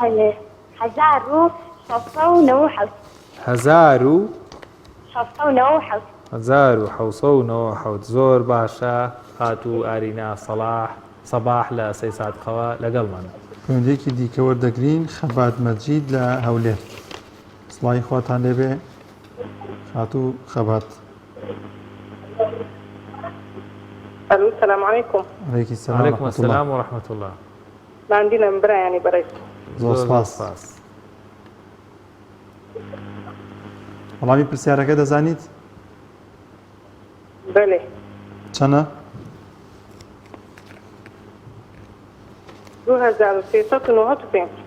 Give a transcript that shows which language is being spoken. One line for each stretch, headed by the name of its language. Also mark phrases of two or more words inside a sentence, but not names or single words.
Central Kurdish: 1697 زۆر باشە. خات و ئارینا سەباح لە سەی سادقەوە لەگەڵمانە. پەیوەندیەکی دیکە وەردەگرین خەبات مەجید لە هەولێر. سڵای خواتان لێبێ خات و خەبات.
Arabic: السلام عليكم. عليكم السلام. عليكم السلام ورحمة الله. ما عندنا مبرا يعني بريس.
Central Kurdish: زۆر سپاس. وەڵامی پرسیارەکە دەزانیت؟ بەڵێ. چەنە؟ 2395.